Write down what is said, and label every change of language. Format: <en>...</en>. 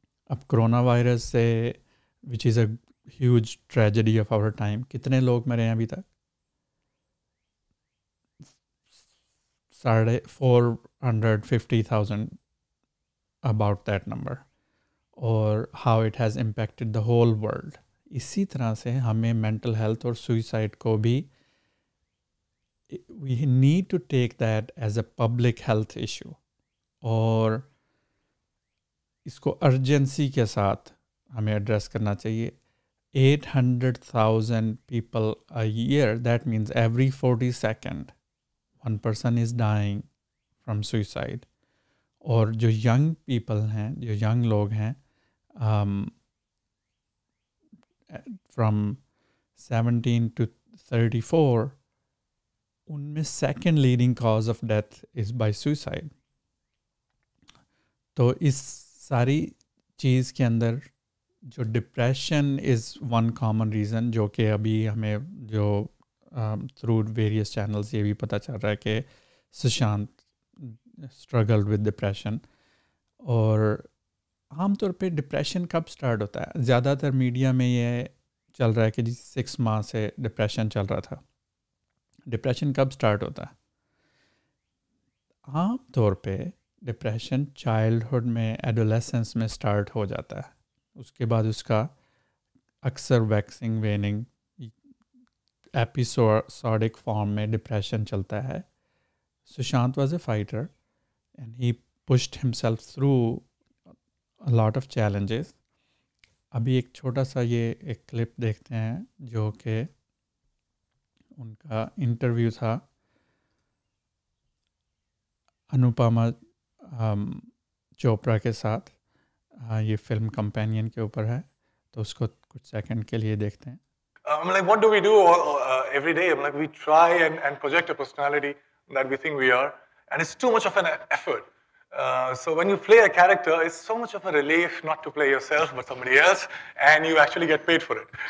<ur>اب corona virus سے</ur> <en>which is a huge tragedy of our time,</en> <ur>کتنے لوگ مرے ہیں ابھی تک؟ 450,000</ur> <en>about that number. اور how it has impacted the whole world.</en> <ur>اسی طرح سے ہمیں مینٹل ہیلتھ اور سوئسائڈ کو بھی</ur> <en>we need to take that as a public health issue,</en> <ur>اور اس کو ارجنسی کے ساتھ ہمیں ایڈریس کرنا چاہیے.</ur> <en>800,000 people a year, that means every 40 seconds one person is dying from suicide.</en> <ur>اور جو ینگ پیپل ہیں, جو ینگ لوگ ہیں, فرام 17 to 34, ان میں</ur> <en>Second leading cause of death is by suicide.</en> <ur>تو اس ساری چیز کے اندر جو</ur> <en>depression is one common reason,</en> <ur>جو کہ ابھی ہمیں جو</ur> <en>through various channels</en> <ur>یہ بھی پتہ چل رہا ہے کہ</ur> <en>Sushant struggled with depression.</en> <ur>اور عام طور پہ ڈپریشن کب سٹارٹ ہوتا ہے؟ زیادہ تر میڈیا میں یہ چل رہا ہے کہ 6 ماہ سے ڈپریشن چل رہا تھا. ڈپریشن کب سٹارٹ ہوتا ہے؟ عام طور پہ ڈپریشن چائلڈہڈ میں, ایڈولیسنس میں سٹارٹ ہو جاتا ہے. اس کے بعد اس کا اکثر ویکسنگ ویننگ ایپیسوڈک فارم میں ڈپریشن چلتا ہے.</ur> <en>Sushant was a fighter and he pushed himself through a lot of challenges.</en> <ur>ابھی ایک چھوٹا سا یہ ایک کلپ دیکھتے ہیں جو کہ ان کا انٹرویو تھا انوپما چوپڑا کے ساتھ. یہ فلم کمپینین کے اوپر ہے, تو اس کو کچھ سیکنڈ کے لیے دیکھتے ہیں.</ur> <en>I'm like, what do we do every day? I'm like, we try and project a personality that we think we are, and it's too much of an effort. So when you play a character, it's so much of a relief not to play yourself but somebody else, and you actually get paid for it.</en>